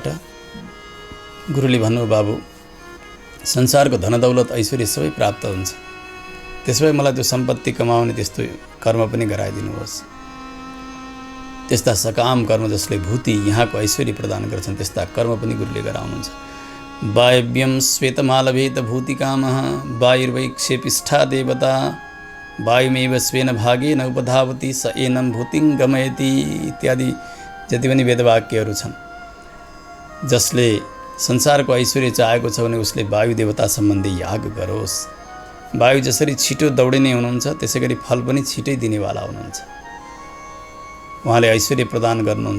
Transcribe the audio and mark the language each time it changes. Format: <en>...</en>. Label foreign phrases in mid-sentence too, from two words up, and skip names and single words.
<ne>गुरुले भन्नु बाबु संसारको धनदौलत ऐश्वर्य सबै प्राप्त हुन्छ, त्यसो भए मलाई त्यो सम्पत्ति कमाउने त्यस्तो कर्म पनि गराइदिनुहोस्। त्यस्ता सकाम कर्म जसले भूति यहाँको ऐश्वर्य प्रदान गर्छन् त्यस्ता कर्म पनि गुरुले गराउनुहुन्छ।</ne> <sa>वायव्यम श्वेतमालभेत भूतिकामः वायुर्वैक्षेपिष्ठा देवता वायुमेव स्वेन भागेन उपधावती स एनं भूतिं गमयति इत्यादि</sa> <ne>जति पनि वेदवाक्यहरू छन्। जसले संसारको ऐश्वर्य चाहेको छ भने उसले वायु देवता सम्बन्धी याग गरोस्। वायु जसरी छिटो दौडिने हुनुहुन्छ त्यसै गरी फल पनि छिटै दिनेवाला हुनुहुन्छ। उहाँले ऐश्वर्य प्रदान गर्नुहुन्छ।</ne>